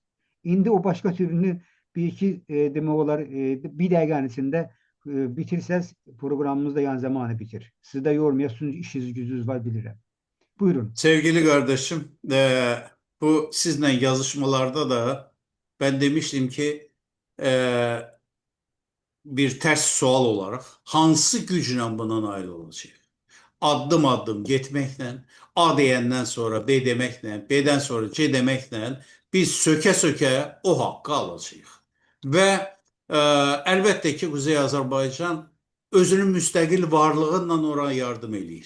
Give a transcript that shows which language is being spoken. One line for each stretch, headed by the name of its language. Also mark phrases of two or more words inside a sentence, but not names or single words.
Azerbaijani: İndi o başka türünü bir iki demek olar bir dəqiqənin içinde bitirsəz programımız da yan zamanı bitir. Siz de yormayasınız, işiniz gücünüz var bilirəm. Buyurun.
Turkish: Sevgili kardeşim, bu sizinle yazışmalarda da ben demiştim ki
Azerbaijani: bir ters sual olarak hansı güclə buna nail olacaq? Addım addım getməklə, A deyəndən sonra B deməklə, B'dən sonra C deməklə biz sökə-sökə o haqqı alacağıq. Və əlbəttə ki, Kuzey Azərbaycan özünün müstəqil varlığıyla ora yardım eləyir.